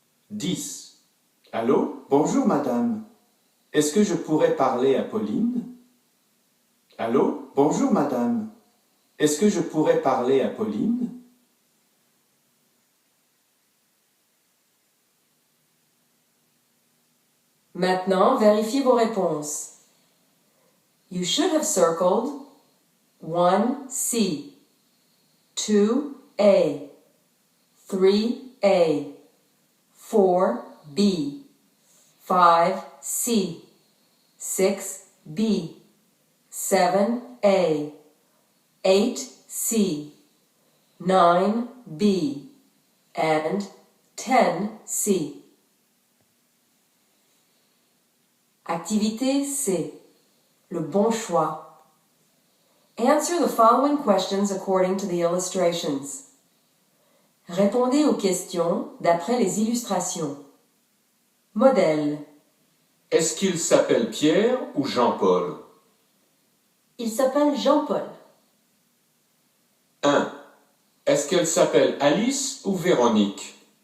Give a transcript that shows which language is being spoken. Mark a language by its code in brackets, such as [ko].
[fr] 10. Allô? Bonjour, madame. Est-ce que je pourrais parler à Pauline? Allô? Bonjour, madame. Est-ce que je pourrais parler à Pauline? Maintenant, vérifiez vos réponses. [en] You should have circled 1C, 2A, 3A, 4B, 5C, 6B, 7A, 8C, 9B, and 10C. [fr] Activité C. Le bon choix. [en] Answer the following questions according to the illustrations. [fr] Répondez aux questions d'après les illustrations. Modèle. Est-ce qu'il s'appelle Pierre ou Jean-Paul? Il s'appelle Jean-Paul. 1. Est-ce qu'elle s'appelle Alice ou Véronique?